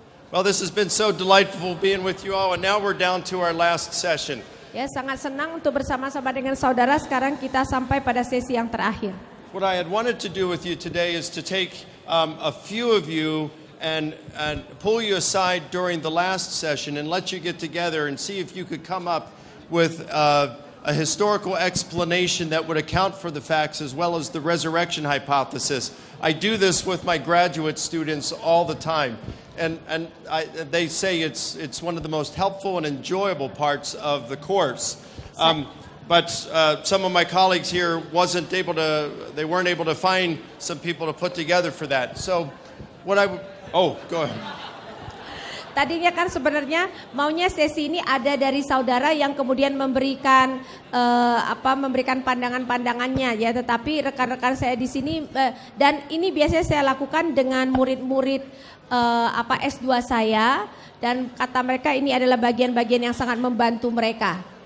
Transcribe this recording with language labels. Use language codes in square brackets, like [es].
[en] Well, this has been so delightful being with you all, and now we're down to our last session. [id] Ya, sangat senang untuk bersama-sama dengan saudara. Sekarang kita sampai pada sesi yang terakhir. [en] What I had wanted to do with you today is to take a few of you and pull you aside during the last session and let you get together and see if you could come up with a historical explanation that would account for the facts as well as the resurrection hypothesis. I do this with my graduate students all the time. And they say it's one of the most helpful and enjoyable parts of the course. But some of my colleagues here weren't able to find some people to put together for that. So go ahead. [id] Tadinya kan sebenarnya maunya sesi ini ada dari saudara yang kemudian memberikan memberikan pandangan-pandangannya ya, tetapi rekan-rekan saya di sini dan ini biasanya saya lakukan dengan murid-murid S2 saya, dan kata mereka ini adalah bagian-bagian yang sangat membantu mereka.